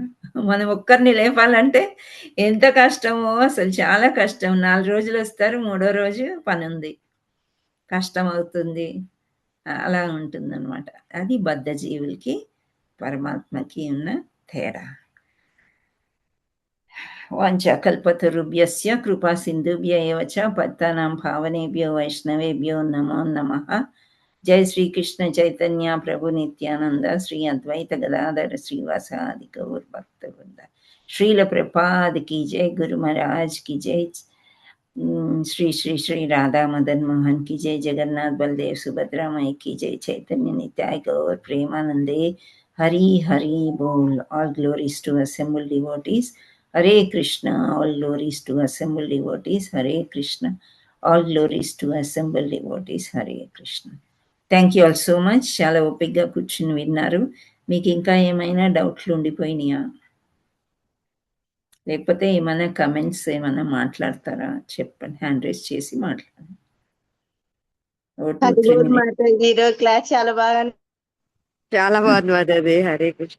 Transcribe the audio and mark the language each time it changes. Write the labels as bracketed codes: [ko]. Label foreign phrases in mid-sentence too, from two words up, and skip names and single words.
[te] మనం ఒక్కరిని లేపాలంటే ఎంత కష్టమో, అసలు చాలా కష్టం. 4 రోజులు వస్తారు, 3వ రోజు పని ఉంది, కష్టం అవుతుంది, అలా ఉంటుందన్నమాట. అది బద్ధ జీవులకి పరమాత్మకి ఉన్న తేడా. [sa] వాంఛాకల్పతరుభ్యస్య కృపా సింధుభ్య ఏవ చ పతితానాం పావనేభ్యో వైష్ణవేభ్యో నమో నమః. జై శ్రీకృష్ణ చైతన్య ప్రభు నిత్యానంద శ్రీ అద్వైత గదాధర శ్రీవాసాది గౌర్ భక్త వృంద. [hi] శ్రీల ప్రపాద్ की जय, गुरु महाराज की जय, श्री श्री श्री राधा मदन मोहन की जय, जगन्नाथ बलदेव सुभद्रा माई की जय, चैतन्य नित्याय गौर प्रेमानंदे हरि हरि बोल. [en] All glories to assembled devotees. Hare Krishna. All glories to assembled devotees. Hare Krishna. All glories to assembled devotees. Hare Krishna. thank you all so much. [te] చాలా ఓపిక్గా కూర్చుని విన్నారు. మీకు ఇంకా ఏమైనా డౌట్లు ఉండిపోయినాయా, లేకపోతే ఏమైనా కమెంట్స్ ఏమైనా మాట్లాడతారా చెప్పండి, [en] hand raise [te] చేసి మాట్లాడండి. క్లాస్ చాలా బాగా, చాలా బాగుంది మాతాజీ. హరే కృష్ణ.